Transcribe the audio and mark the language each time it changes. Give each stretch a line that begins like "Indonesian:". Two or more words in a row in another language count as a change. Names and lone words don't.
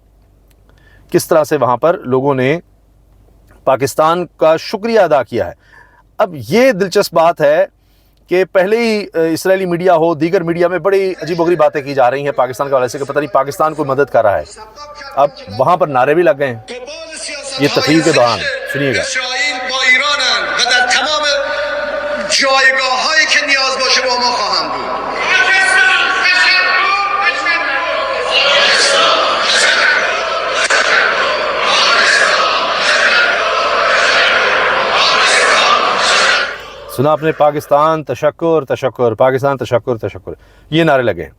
Hindi: किस तरह से वहाँ पर लोगों ने पाकिस्तान का शुक्रिया अदा किया है। अब ये दिलचस्प बात है कि पहले ही इस्राएली मीडिया हो, दीगर मीडिया में बड़ी अजीबोगरीब बातें की जा रही हैं पाकिस्तान के हवाले से कि पता नहीं पाकिस्तान को मदद कर रहा है। अब वहाँ पर नारे भी लग गए हैं ये तकरीर के दौरान, सुनिएगा।
Persian: جایگاه‌هایی که نیاز باشه با ما خواهم بود.
Hindi: सुना आपने, पाकिस्तान तशक्कुर तशक्कुर, पाकिस्तान तशक्कुर तशक्कुर, ये नारे लगे हैं।